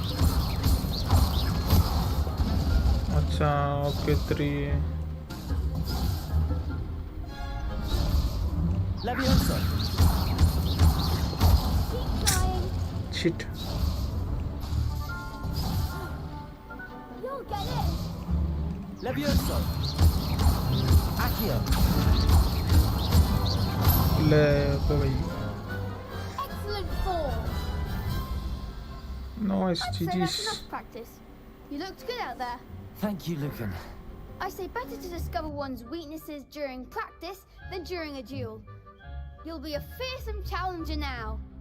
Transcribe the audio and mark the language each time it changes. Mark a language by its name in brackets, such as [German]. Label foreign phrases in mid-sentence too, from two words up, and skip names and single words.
[Hindi] अच्छा ओके 3 [English] Leviosa. Keep trying. shit You'll get it. Leviosa. Accio. [Hindi] ले तो भाई [English] Excellent form. nice I'd say that's GG's enough practice. You looked good out there. Thank you, Lucan. I say better to discover one's weaknesses during practice than during a duel. You'll be a fearsome challenger now.